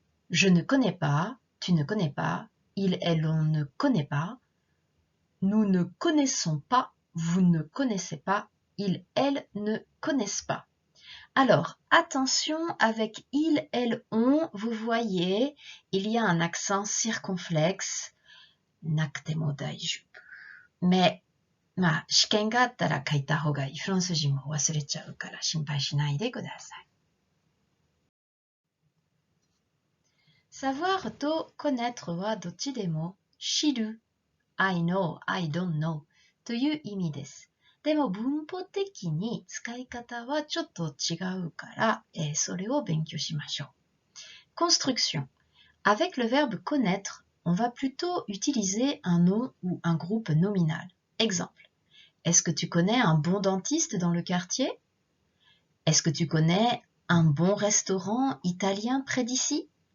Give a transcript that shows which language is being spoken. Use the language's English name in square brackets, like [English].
[French] Je ne connais pas, tu ne connais pas, il, elle, on ne connaît pas, nous ne connaissons pas, vous ne connaissez pas, ils, elles ne connaissent pas. Alors, attention avec il, elles, on, vous voyez, il y a un accent circonflexe, [Japanese] nakutemo daijoubu. Mais, 試験があったら書いた方がいい。フランス人も忘れちゃうから心配しないでください。 savoir と connaître はどっちでも知る、 [English] I know, I don't know [Japanese] という意味です。でも文法的に使い方はちょっと違うから、それを勉強しましょう。 [French] Construction. Avec le verbe connaître, on va plutôt utiliser un nom ou un groupe nominal. Exemple. Est-ce que tu connais un bon dentiste dans le quartier? Est-ce que tu connais un bon restaurant italien près d'ici?